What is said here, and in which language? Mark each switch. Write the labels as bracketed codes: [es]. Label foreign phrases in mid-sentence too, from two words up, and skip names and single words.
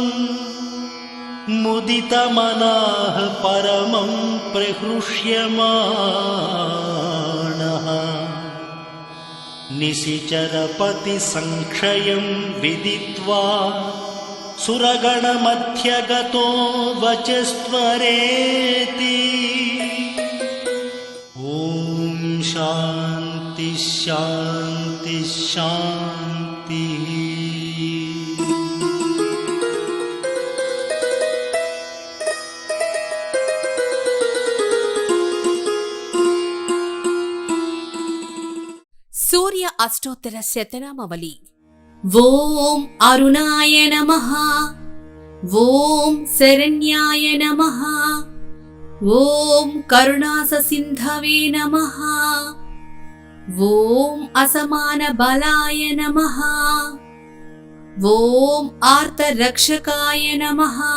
[sa] मुदितमनाः परमं प्रहृष्यमाणः निशिचरपतिसंक्षयं विदित्वा सुरगणमध्यगतो वचस्त्वरेति ॐ शान्ति शान्ति शान्तिः। [te] సూర్య అష్టోత్తర శతనామవళి. [sa] ఓం అరుణాయ నమః, ఓం శరణ్యాయ నమః, ఓం కరుణాససింధవే నమః, ఓం అసమాన బలాయ నమః, ఓం ఆర్తరక్షకాయ నమః,